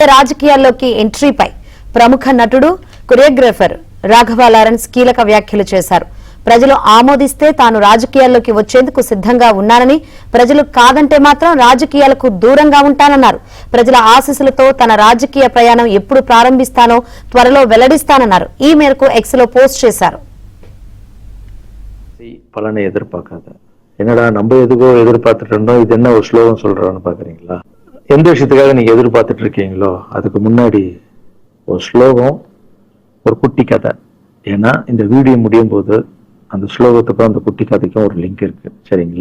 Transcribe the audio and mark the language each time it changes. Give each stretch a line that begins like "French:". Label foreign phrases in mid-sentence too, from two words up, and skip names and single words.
Telugu: రాజకీయాల్లోకి ఎంట్రీపై ప్రముఖ నటుడు కొరియోగ్రాఫర్ రాఘవ లారెన్స్ కీలక వ్యాఖ్యలు చేశారు. ప్రజలు ఆమోదిస్తే తాను రాజకీయాల్లోకి వచ్చేందుకు సిద్ధంగా ఉన్నానని, ప్రజలు కాదంటే మాత్రం రాజకీయాలకు దూరంగా ఉంటానన్నారు. ప్రజల ఆశీస్సులతో తన రాజకీయ ప్రయాణం ఎప్పుడు ప్రారంభిస్తానో త్వరలో వెల్లడిస్తానన్నారు. ఈ మేరకు ఎక్స్ లో పోస్ట్ చేశారు.
Tamil: பலனை எதிர்பார்க்காத, என்னடா நம்ம எதுக்கோ எதிர்பார்த்துட்டு இருந்தோம், இது என்ன ஒரு ஸ்லோகம் சொல்றான்னு பாக்குறீங்களா? எந்த விஷயத்துக்காக நீங்க எதிர்பார்த்துட்டு இருக்கீங்களோ அதுக்கு முன்னாடி ஒரு ஸ்லோகம், ஒரு குட்டி கதை. ஏன்னா இந்த வீடியோ முடியும் போது அந்த ஸ்லோகத்துக்கும் அந்த குட்டி கதைக்கும் ஒரு லிங்க் இருக்கு, சரிங்களா?